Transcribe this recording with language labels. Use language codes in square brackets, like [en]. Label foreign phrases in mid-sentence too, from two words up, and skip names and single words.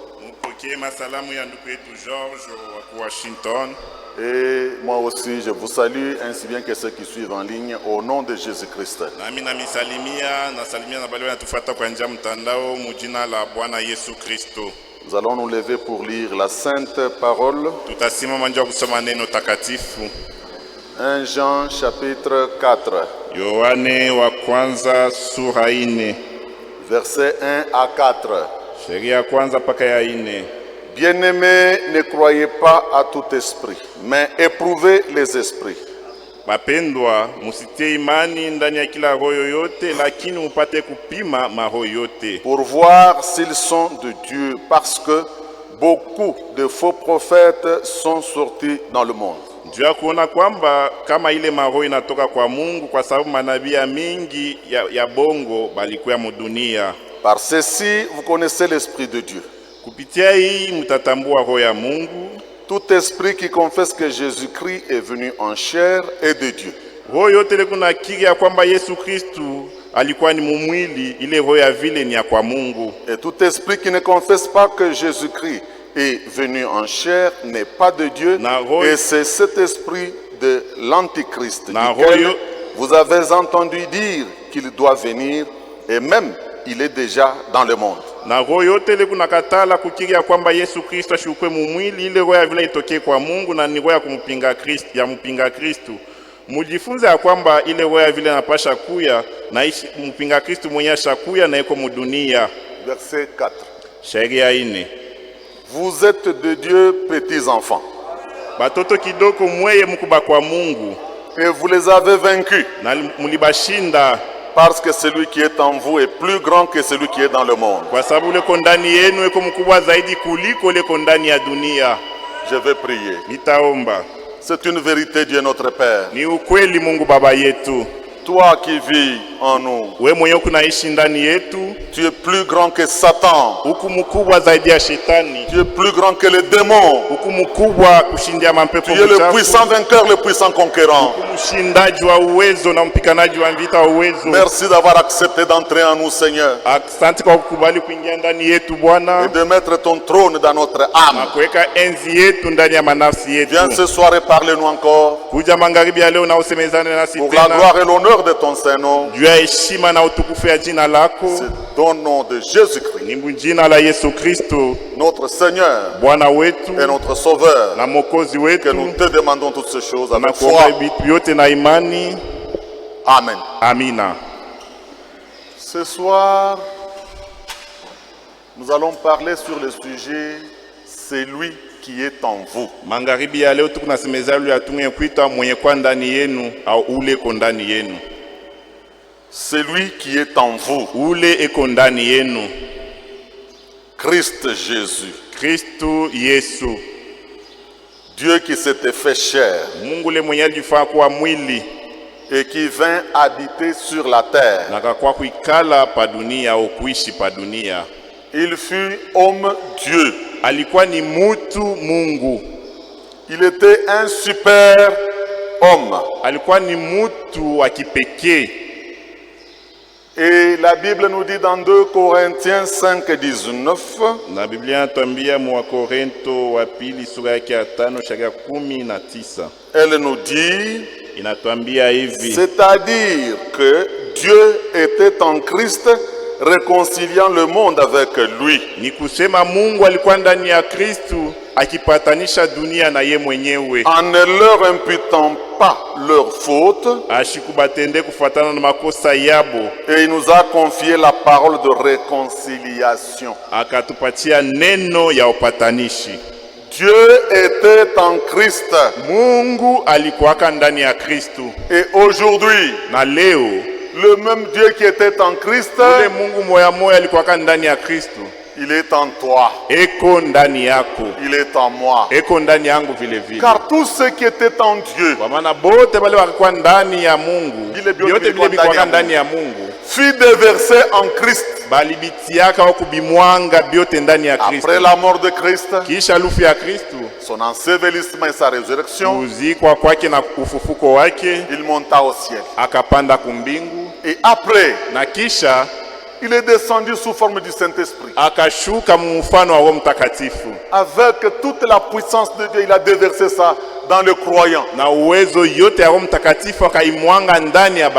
[fr] Et moi aussi, je vous salue, ainsi bien que ceux qui suivent en ligne, au nom de Jésus-Christ. Nous allons nous lever pour lire la sainte parole. 1 Jean chapitre 4. [sw] Yohane wa kwanza sura 4. [fr] Versets 1 à 4. [sw] Sheria ya kwanza mpaka ya 4. [fr] Bien-aimés, ne croyez pas à tout esprit, mais éprouvez les esprits. [sw] Bapendwa, musitie imani ndani ya kila roho yote, lakini mupate kupima maroho yote. [fr] Pour voir s'ils sont de Dieu, parce que beaucoup de faux prophètes sont sortis dans le monde. [sw] Juu ya kuona kwamba kama ile maroho inatoka kwa Mungu, kwa sababu manabii mingi ya bongo balikuwa mudunia. [fr] Par ceci, vous connaissez l'esprit de Dieu. [sw] Kupitia hii mtatambua roho ya Mungu. [fr] Tout esprit qui confesse que Jésus-Christ est venu en chair est de Dieu. [sw] Roho yote ile kuna kiri ya kwamba Yesu Kristu alikuwa ni mumwili, ile roho ya vile ni ya kwa Mungu. [fr] Et tout esprit qui ne confesse pas que Jésus-Christ est venu en chair n'est pas de Dieu. Et c'est cet esprit de l'Antichrist duquel vous avez entendu dire qu'il doit venir, et même il est déjà dans le monde. [sw] Na roho yote ile kuna katala kukiri ya kwamba Yesu Kristo ashukwe mumwili, ile roho ya vile itokee kwa Mungu na ni roho ya kumpinga Kristo, ya mpinga Kristo. Mujifunze ya kwamba ile roho ya vile napasha kuya na mpinga Kristo mwenye ashakuya na iko mudunia. [fr] Verset 4. [sw] Sheria 4. [fr] Vous êtes de Dieu, petits enfants. [sw] Batoto kidoko mweye mkuba kwa Mungu. [fr] Et vous les avez vaincus. [sw] Na mulibashinda. [fr] Parce que celui qui est en vous est plus grand que celui qui est dans le monde. [sw] Kwa sababu ule kondani yenu eko mkubwa zaidi kuliko ule kondani ya dunia. [fr] Je vais prier. [sw] Nitaomba. [fr] C'est une vérité, Dieu notre Père. [sw] Ni ukweli Mungu Baba yetu. [fr] Toi qui vis en nous, [sw] wewe mwenyewe kunaishi ndani yetu, [fr] tu es plus grand que Satan. [sw] Uku mkubwa zaidi ya shetani. [fr] Tu es plus grand que les démons. [sw] Uku mkubwa kushindia mapepo. [fr] Tu es le puissant vainqueur, le puissant conquérant. [sw] Uku mshindaji wa uwezo na mpiganaji wa vita wa uwezo. [fr] Merci d'avoir accepté d'entrer en nous, Seigneur. [sw] Asante kwa kukubali kuingia ndani yetu Bwana. [fr] Et de mettre ton trône dans notre âme. [sw] Na kuweka enzi yetu ndani ya manafsi yetu. [fr] Viens ce soir et parle-nous encore. [sw] Kuja magharibi ya leo na usemezane nasi tena. [fr] Pour la gloire et l'honneur de ton Saint-Nom. [sw] Juu ya heshima na utukufu ya jina lako. [fr] C'est dans le nom de Jésus-Christ. [sw] Ni jina la Yesu Kristo. [fr] Notre Seigneur. [sw] Bwana wetu. [fr] Et notre Sauveur. [sw] Na Mwokozi wetu. [fr] Que nous te demandons toutes ces choses avec foi. [sw] Na vitu yote na imani. [fr] Amen. [sw] Amina. [fr] Ce soir, nous allons parler sur le sujet c'est lui qui est en vous. [sw] Magharibi ya leo tukunasemeza yule atumwe kuita mwenye kwa ndani yenu au ule eko ndani yenu. [fr] C'est lui qui est en vous. [sw] Ule eko ndani yenu. [fr] Christ Jésus. [sw] Kristo Yesu. [fr] Dieu qui s'était fait chair. [sw] Mungu le mwenye alijifanya kuwa mwili. [fr] Et qui vint habiter sur la terre. [sw] Na kwa kuikala pa dunia au kuishi pa dunia. [fr] Il fut homme Dieu. [sw] Alikuwa ni mutu Mungu. [fr] Il était un super homme. [sw] Alikuwa ni mutu wa kipekee. [fr] Et la Bible nous dit dans 2 Corinthiens 5:19. [sw] Na Biblia inatuambia mu Korinto wa pili sura yake ya 5 shairi 19. [fr] Elle nous dit, [sw] inatuambia hivi. [fr] C'est-à-dire que Dieu était en Christ réconciliant le monde avec lui. [sw] Ni kusema Mungu alikuwa ndani ya Kristo akipatanisha dunia na ye mwenyewe. [fr] En ne leur imputant pas leurs fautes. [sw] Ashikubatende kufuatana na makosa yabo. [fr] Et il nous a confié la parole de réconciliation. [sw] Akatupatia neno ya upatanishi. [fr] Dieu était en Christ. [sw] Mungu alikuwa ndani ya Kristo. [fr] Et aujourd'hui, [sw] na leo, [fr] le même Dieu qui était en Christ, [sw] ule Mungu moya moya alikuwa ndani ya Kristo. [fr] Il est en toi. [sw] Eko ndani yako. [fr] Il est en moi. [sw] Eko ndani yangu vile vile. [fr] Car tout ce qui était en Dieu, [sw] kwa maana bote wale walikuwa ndani ya Mungu, yote vile vilikuwa ndani ya Mungu, [fr] fut déversé en Christ. [sw] Bali bitiaka au kubimwanga biote ndani ya Kristo. [fr] Après la mort de Christ, [sw] kisha lufu ya Kristo, [fr] son ensevelissement et sa résurrection, [sw] kuzikwa kwake na ufufuko wake, [fr] il monta au ciel. [sw] akapanda kumbingu, [fr] Et après, [sw] na kisha [fr] il est descendu sous forme du Saint-Esprit. [sw] akashuka mfano wa Roho Mtakatifu. [fr] Avec toute la puissance de Dieu, il a déversé ça dans le croyant. [sw] Na uwezo yote ya Roho Mtakatifu akaimwanga ndani ya